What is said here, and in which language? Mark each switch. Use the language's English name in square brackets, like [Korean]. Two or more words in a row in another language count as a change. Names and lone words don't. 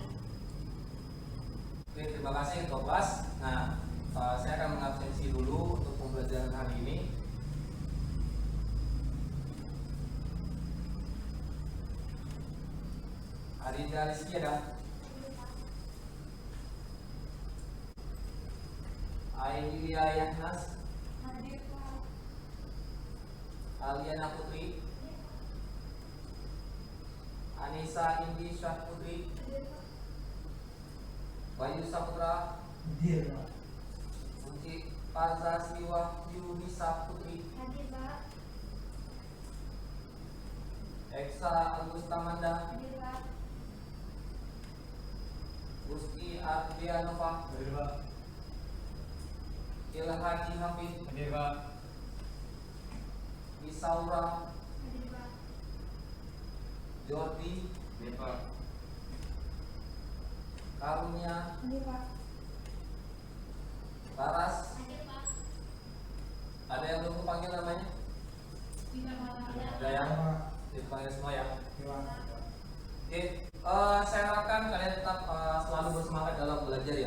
[Indonesian] Oke, terima kasih ketua kelas. Nah, saya akan mengabsensi dulu untuk pembelajaran hari ini. Adinda Rizky ada? Ailia Yahnas, Aliana Putri, Anissa Indi Syah Putri, Bayu Saputra, Uci Parza Siwa Yunisa Putri, Hadir, Pak. Eksa Agustamanda, Hadir, Pak. Gusti Ardianova, Ilhaji Hafid, Isaura, Hadir, Pak. Jordi, Karunia, Hadir, Pak. Laras. Hadir, Pak. Ada yang belum kepanggil namanya? Tidak, Pak. Ada yang dipanggil semua ya? Oke, saya harapkan kalian tetap selalu bersemangat dalam belajar ya.